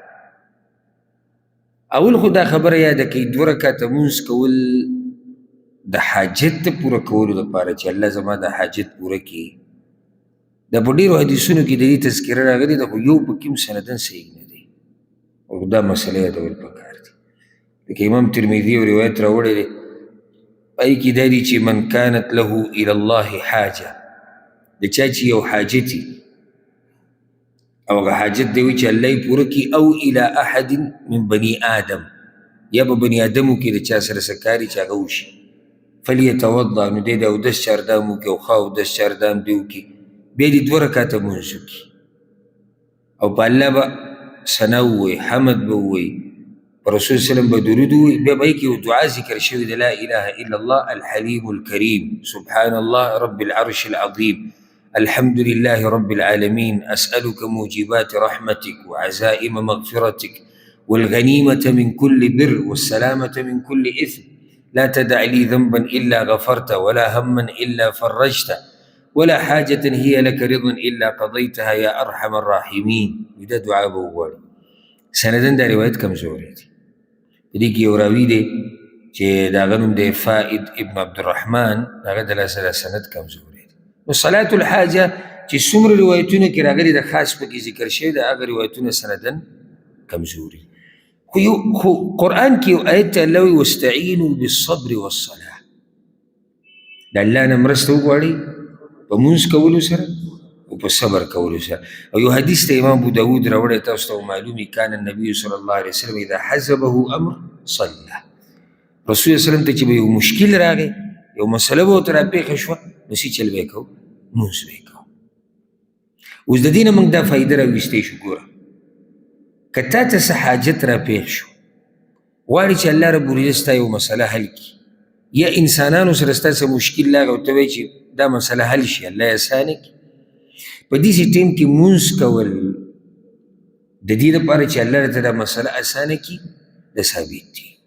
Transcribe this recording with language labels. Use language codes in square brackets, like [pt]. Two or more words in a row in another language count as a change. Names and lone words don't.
[ps] اول خو دا خبره یاده کړئ 2 رکعته لمونځ کول د حاجت د پوره کولو دپاره چې الله زما د حاجت پوره کړي دا په ډېرو حدیثونو کې د دې تذکره راغلې ده، خو یو پکې هم سندن صحیح نه دی، او دا مسله یادول پکار دي. لکه امام ترمذي یو روایت راوړی دی، پای کې دا دي چې [ar] من کانت له الی الله حاجه، [ps] د چا چې یو حاجت او هغه حاجت دی وي چې الله یې پوره کړي، او الی [ar] احد من بني آدم، [ps] یا په بني آدمو کې د چا سره څه کار چې هغه وشي، فلیتوضا، نو دی د اودس چاردام وکړي او ښه اودس چاردام دې وکړي، بیا دې 2 رکعته لمونځ وکړي او په الله به ثنا ووایي، حمد به ووایي، په رسول [ar] وسلم [ps] به درود ووایي، بیا به یې کې یو دعا ذکر شوې ده، [ar] لا اله الا الله الحلیم الکریم سبحان الله رب العرش العظیم الحمد لله رب العالمين أسألك موجبات رحمتك وعزائم مغفرتك والغنيمة من كل بر والسلامة من كل إثم لا تدع لي ذنبا إلا غفرته ولا هما إلا فرجته ولا حاجة هي لك رضا إلا قضيتها يا أرحم الراحمين. [ps] دا دعا به وغواړي. سندن دا روایت کمزورې دي. په دې کې یو راوي دی چې د هغه نوم دی فائد ابن عبدالرحمن، د هغه د لاسه دا سند کمزورې دي. نو [ar] صلاة الحاجه [ps] چې څومره روایتونه کې راغلي د خاص پکې ذکر شوی د هغه روایتونه سندن کمزوري. خو قرآن کې یو آیت ته الله وایي [ar] واستعینوا بالصبر والصلاة، [ps] د الله نه مرسته وغواړئ په مونځ کولو سره او په صبر کولو سره. او یو حدیث ته امام ابو داود راوړی، تاسو ته معلومي [ar] کان النبي صلی الله علیه وسلم اذا حزبه امر صلى، [ps] رسول [ar] وسلم [ps] ته چې به یو مشکل راغی، یو مسله به ورته راپېښه شوه، نو څه چل به یې کوو؟ مونځ به یې کوو. اوس د دې نه موږ دا فایده راویستی شو. ګوره که تا ته څه حاجت راپېښ شو، غواړې چې [ar] الله رب العزت [ps] ستا یو مسله حل کړي، یا انسانانو سره ستا څه مشکل راغی او ته وایې چې دا مسله حل شي، الله یې اسانه کړي، په داسې ټیم کې مونځ کول د دې لپاره چې الله راته دا مسله اسانه کړي دا ثابت دي.